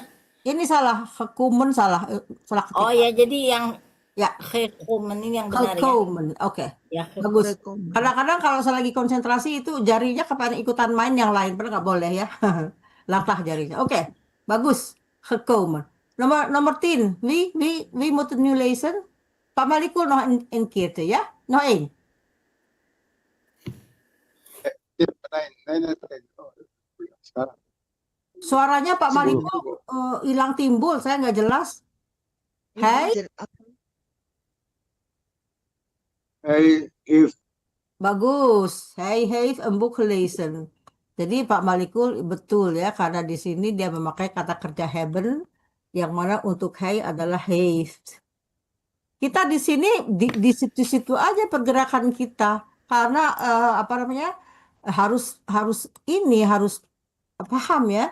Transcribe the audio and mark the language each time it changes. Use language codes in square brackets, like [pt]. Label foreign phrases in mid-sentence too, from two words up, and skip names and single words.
[id] Ini salah, gekomen salah ketik. Oh ya, jadi yang Ya. komen ini yang benar ya. Gekomen, oke. Ya, Bagus. Gekomen. Kadang-kadang kalau saya lagi konsentrasi itu jarinya kepengen ikutan main yang lain, padahal nggak boleh ya. Latah jarinya. Oke, bagus. Gekomen. [nl] Nomor 10. Wie moet het nu lezen? Pak Malikul nog een keertje, ya? Nog één. Nee. [id] Sekarang. Suaranya Pak Malikul hilang timbul, saya nggak jelas. Hai? [nl] Hij heeft [id] Bagus. [nl] Hij heeft een boek gelezen. [id] Jadi Pak Malikul betul ya, karena di sini dia memakai kata kerja hebben, yang mana untuk hij adalah heeft. Kita di sini di situ-situ aja pergerakan kita, karena apa namanya, harus paham ya.